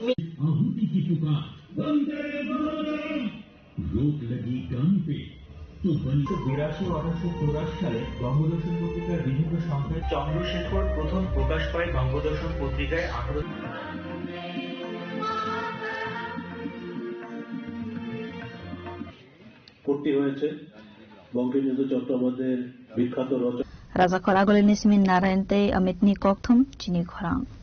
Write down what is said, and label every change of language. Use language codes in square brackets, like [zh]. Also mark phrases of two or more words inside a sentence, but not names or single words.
[bn] সালে বঙ্গদর্শন পত্রিকার বিভিন্ন সংখ্যায় চন্দ্রশেখর প্রথম প্রকাশ পায় বঙ্গদর্শন পত্রিকায় 18 করতে হয়েছে। বঙ্কিমচন্দ্র চট্টোপাধ্যায়ের বিখ্যাত রচনা [trp] Razakor agole nismin narente amitni kokthum chini khorang.